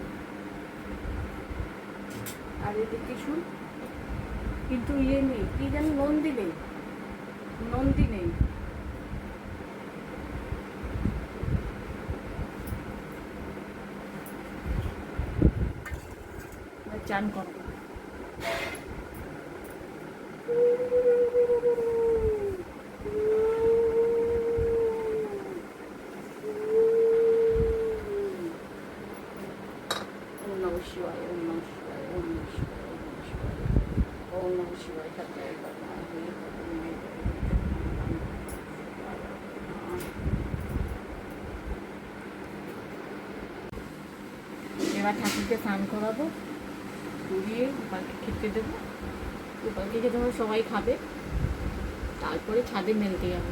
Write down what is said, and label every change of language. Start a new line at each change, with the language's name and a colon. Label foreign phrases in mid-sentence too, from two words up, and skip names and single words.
Bangla: আর এতে কিছু কিন্তু ইয়ে নেই, কি জানি, নন্দী নেই। চান করবো।
Sanskrit: ওম নমঃ শিবায়, ওম নমঃ শিবায়, ওম নমঃ শিবায়, ওম নমঃ শিবায়, ওম নমঃ শিবায়।
Bangla: এবার ঠাকুরকে স্নান করাবো, করিয়ে গোপালকে খেতে দেবো। গোপালকে খেতে হবে, সবাই খাবে, তারপরে ছাদে মেলতে যাবো।